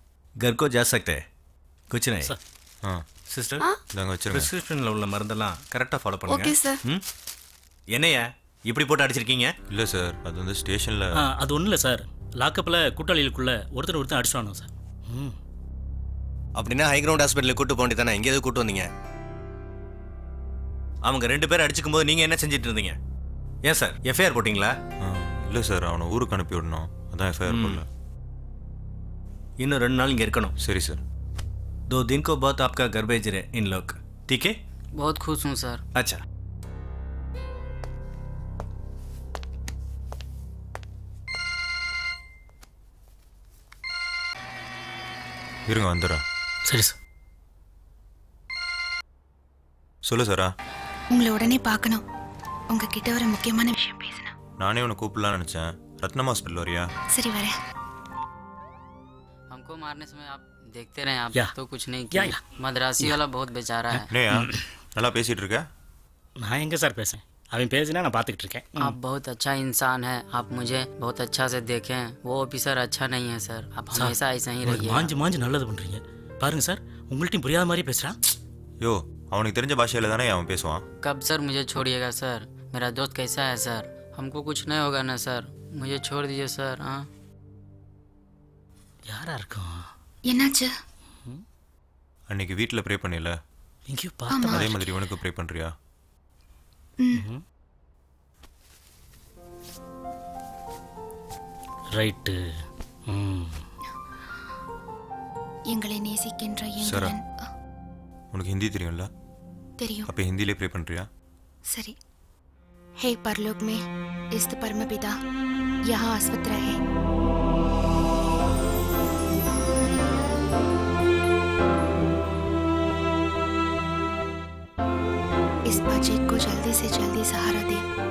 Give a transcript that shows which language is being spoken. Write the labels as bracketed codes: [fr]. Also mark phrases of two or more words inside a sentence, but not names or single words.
[hi] घर को जा सकते हैं? कुछ नहीं. [ta] சிஸ்டர், பிரிஸ்கிரிப்ஷனில் உள்ள மருந்தெல்லாம் [en] correctly follow [ta] பண்ணுங்க. [en] OK sir. [ta] என்னையா இப்படி போட்டு அடிச்சிருக்கீங்க? இல்லை சார், அது வந்து ஸ்டேஷனில். அது ஒன்றும் இல்லை சார். லாக்கப்பில் கூட்டாளிகளுக்குள்ள ஒருத்தர் அடிச்சுவானோ சார். அப்படின்னா ஹை கிரவுண்ட் ஹாஸ்பிட்டலுக்கு கூட்டு போண்டி தானே, இங்கே எதுவும் கூட்டு வந்தீங்க? அவங்க 2 பேர் அடிச்சுக்கும் போது நீங்கள் என்ன செஞ்சுட்டு இருந்தீங்க? ஏன் சார் எஃப்ஐஆர் போட்டிங்களா? இல்லை சார், அவனை ஊருக்கு அனுப்பி விடணும், அதான் எஃப்ஐஆர் போடல. இன்னும் 2 நாள் இங்கே இருக்கணும். சரி சார். [hi] 2 दिन को बाद आपका घर भेज रहे इन लोग, ठीक है? बहुत खुश हूँ सर. अच्छा. [ta] இருங்க வந்துடுறேன். சரி சார். சொல்லு சாரா. உங்களை உடனே பார்க்கணும். உங்ககிட்ட ஒரு முக்கியமான விஷயம் பேசணும். நானே உன்னை கூப்பிடலான்னு நினச்சேன். ரத்னம் ஹாஸ்பிட்டல் வரியா? சரி வரேன். [hi] हमको मारने समय आप देखते रहे आप या। तो कुछ नहीं या, किया या। मद्रासी वाला बहुत बेचारा है [ta] என்னையா நல்லா பேசிட்டு இருக்க நான் எங்கே சார் பேசுகிறேன் அவன் பேசினா நான் பார்த்துக்கிட்டு இருக்கேன் [hi] आप बहुत अच्छा इंसान है आप मुझे बहुत अच्छा से देखें वो ऑफिसर अच्छा नहीं है सर आप हमेशा ऐसा ही रहिए [ta] மாஞ்சு மாஞ்சு நல்லது பண்ணுறீங்க பாருங்க சார் உங்கள்ட்டையும் புரியாத மாதிரி பேசுகிறான் யோ அவனுக்கு தெரிஞ்ச பாஷையில தானே அவன் பேசுவான் [hi] कब सर मुझे छोड़िएगा सर मेरा दोस्त कैसा है सर हमको कुछ नहीं होगा ना सर मुझे छोड़ दीजिए सर हाँ [ta] யாரா இருக்கும் என்னாச்சு அன்னைக்கு வீட்டில் ப்ரே பண்ணில எங்கேயோ பார்த்த அதே மாதிரி இவனுக்கு ப்ரே பண்றியா ரைட்டு எங்களை நேசிக்கின்ற சரா எங்களன் உனக்கு ஹிந்தி தெரியும்ல தெரியும் அப்போ ஹிந்திலே ப்ரே பண்றியா [hi] सरी हे परलोक में स्थित परमपिता यहाँ आस्वत रहे इस बजट को जल्दी से जल्दी सहारा दे